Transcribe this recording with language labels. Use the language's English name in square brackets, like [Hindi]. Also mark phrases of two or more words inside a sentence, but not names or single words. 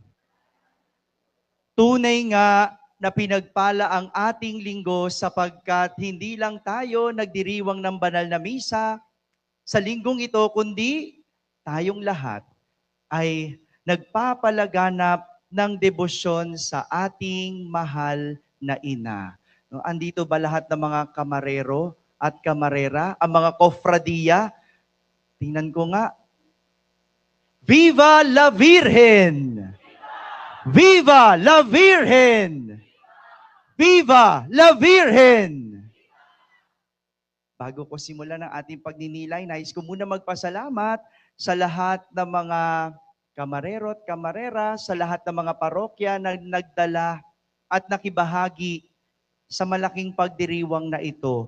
[Filipino] Tunay nga na pinagpala ang ating linggo sapagkat hindi lang tayo nagdiriwang ng banal na misa sa linggong ito, kundi tayong lahat ay nagpapalaganap ng debosyon sa ating mahal na ina. No, andito ba lahat ng mga kamarero at kamarera, ang mga kofradiya? Tingnan ko nga. [Spanish] Viva la Virgen! Viva la Virgen! Viva la Virgen! [Filipino] Bago ko simulan ang ating pagninilay, nais ko muna magpasalamat sa lahat ng mga kamarero at kamarera, sa lahat ng mga parokya na nagdala at nakibahagi sa malaking pagdiriwang na ito.